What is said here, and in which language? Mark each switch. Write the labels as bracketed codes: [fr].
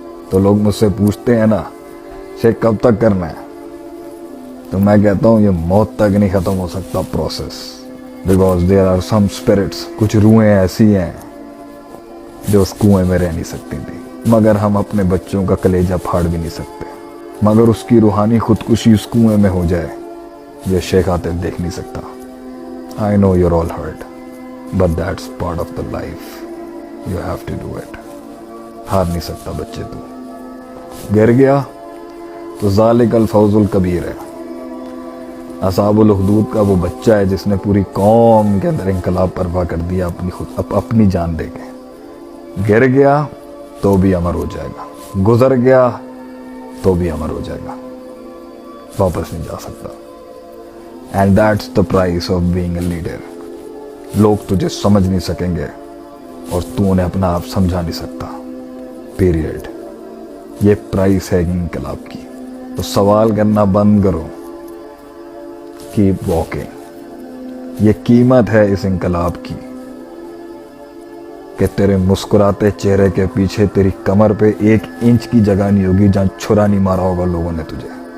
[ur] تو لوگ مجھ سے پوچھتے ہیں نا شیخ کب تک کرنا ہے، تو میں کہتا ہوں یہ موت تک نہیں ختم ہو سکتا process. [en] because there are some spirits, [ur] کچھ روحیں ایسی ہیں جو اس کنویں میں رہ نہیں سکتی تھی، مگر ہم اپنے بچوں کا کلیجہ پھاڑ بھی نہیں سکتے. مگر اس کی روحانی خودکشی اس کنویں میں ہو جائے یہ شیخ عاطف دیکھ نہیں سکتا. [en] I know you're all hurt, but that's part of the life. You have to do it. [ur] ہار نہیں سکتا بچے تو. گر گیا تو [ar] ذالک الفوز الکبیر [ur] ہے. اصحاب الحدود کا وہ بچہ ہے جس نے پوری قوم کے اندر انقلاب برپا کر دیا اپنی جان دے کے. گر گیا تو بھی امر ہو جائے گا، گزر گیا تو بھی امر ہو جائے گا، واپس نہیں جا سکتا. [en] And that's the price of being a leader. [ur] لوگ تجھے سمجھ نہیں سکیں گے اور تو انہیں اپنا آپ سمجھا نہیں سکتا. پیریڈ. یہ پرائس ہے انقلاب کی. تو سوال کرنا بند کرو. [en] Keep walking. [ur] یہ قیمت ہے اس انقلاب کی کہ تیرے مسکراتے چہرے کے پیچھے تیری کمر پہ 1 انچ کی جگہ نہیں ہوگی جہاں چھرا نہیں مارا ہوگا لوگوں نے تجھے.